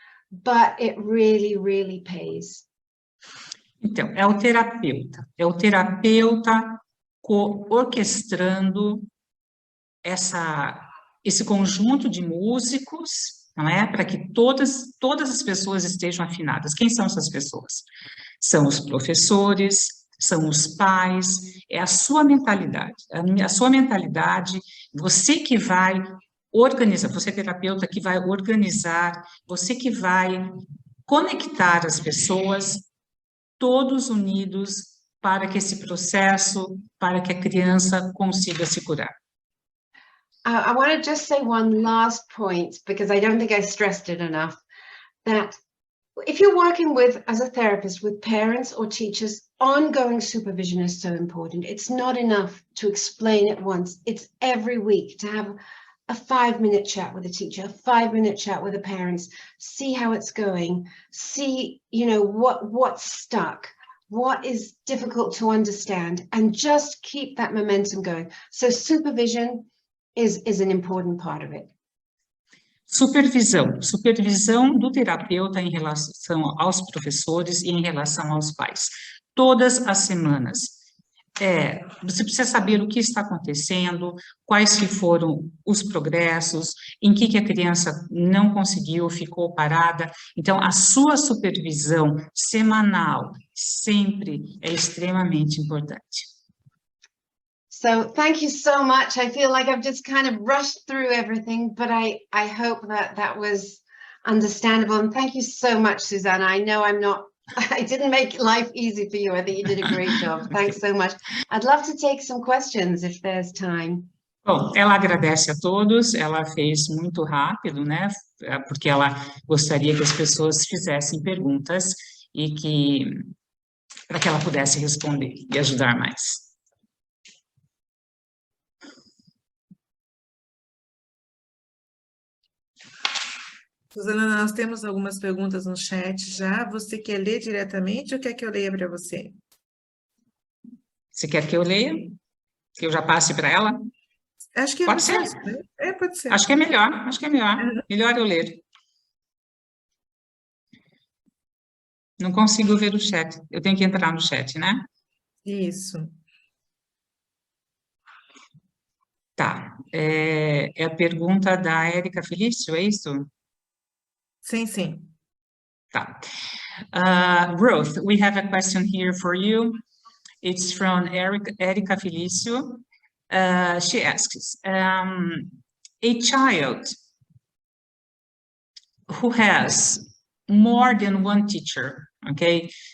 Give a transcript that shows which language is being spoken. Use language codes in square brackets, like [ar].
[en] But it really, really pays. [pt] Então, é o terapeuta orquestrando esse conjunto de músicos, não é? Para que todas as pessoas estejam afinadas. Quem são essas pessoas? São os professores, são os pais, é a sua mentalidade. A sua mentalidade, você que vai organizar, você é terapeuta que vai organizar, você que vai conectar as pessoas, todos unidos, para que esse processo, para que a criança consiga se curar. [en] I want to just say one last point, because I don't think I stressed it enough, that if you're working with, as a therapist, with parents or teachers, ongoing supervision is so important. It's not enough to explain it once. It's every week to have a 5-minute chat with a teacher, a 5-minute chat with the parents, see how it's going, see, you know, what's stuck, what is difficult to understand, and just keep that momentum going. So supervision is an important part of it. [pt] Supervisão do terapeuta em relação aos professores e em relação aos pais. Todas as semanas. você precisa saber o que está acontecendo, quais que foram os progressos, em que a criança não conseguiu, ficou parada. Então, a sua supervisão semanal sempre é extremamente importante. [en] So thank you so much. I feel like I've just kind of rushed through everything, but I hope that was understandable. And thank you so much, Susanna. I know I didn't make life easy for you. I think you did a great job. Thanks so much. I'd love to take some questions if there's time. [pt] Bom, ela agradece a todos, ela fez muito rápido, né? Porque ela gostaria que as pessoas fizessem perguntas e para que ela pudesse responder e ajudar mais. Susana, nós temos algumas perguntas no chat já. Você quer ler diretamente ou quer que eu leia para você? Você quer que eu leia? Que eu já passe para ela? Acho que Pode ser. Pode ser. Acho que é melhor, acho que é melhor. Melhor eu ler. Não consigo ver o chat. Eu tenho que entrar no chat, né? Isso. Tá. É a pergunta da Érica Felício, é isso? Sim, sim. Tá. [en] Ruth, we have a question here for you. It's from Erika Felicio. She asks, a child who has more than one teacher, okay?